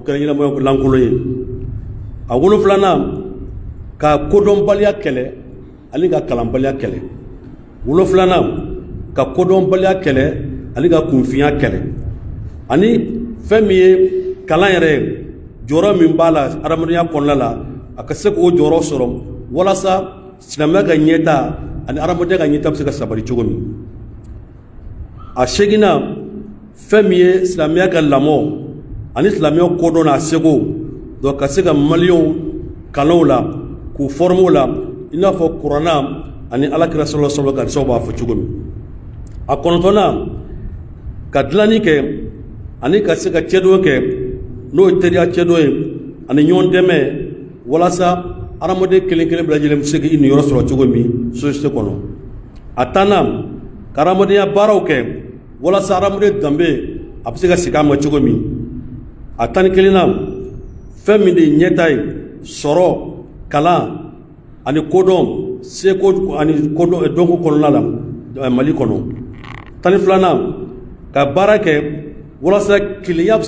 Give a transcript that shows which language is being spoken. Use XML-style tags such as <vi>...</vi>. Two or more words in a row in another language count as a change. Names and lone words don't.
<bm>kɛra ɲɛnamaya lankolon ye a wolonfilanan ka kodɔnbaliya kɛlɛ ani ka kalanbaliya kɛlɛ wolonfilanan ka kodɔnbaliya kɛlɛ ani ka kunfinya kɛlɛ ani fɛn min ye kalan yɛrɛ ye jɔyɔrɔ min b'a la adamadenya kɔnɔna la a ka se k'o jɔyɔrɔ sɔrɔ walasa silamɛya ka ɲɛta ani adamadenya ka ɲɛta bɛ se ka sabati cogo min a seginna fɛn min ye silamɛya ka lamɔ ani silamɛya kodɔn n'a seko donc ka se ka maliyɛnw kalanw la k'u former o la i n'a fɔ kuranna ani alakira</bm> <ar>صلى الله عليه وسلم</ar> <bm>b'a fɔ cogo min a kɔnɔntɔnnan ka dilanni kɛ ani ka se ka cɛdon kɛ n'o ye teriya cɛdon ye ani ɲɔgɔn dɛmɛ walasa adamaden kelen kelen bɛɛ lajɛlen bɛ se k'i niyɔrɔ sɔrɔ cogo min société kɔnɔ a tannan ka adamadenya baaraw kɛ walasa adamaden danbe a bɛ se ka segin a ma cogo min a tan ni kelenna fɛn min de ye ɲɛta ye sɔrɔ kalan ani kodɔn seko ani kodɔn dɔnko kɔnɔna la Mali kɔnɔ tan ni filanan ka baara kɛ walasa kelenya bɛ se</bm>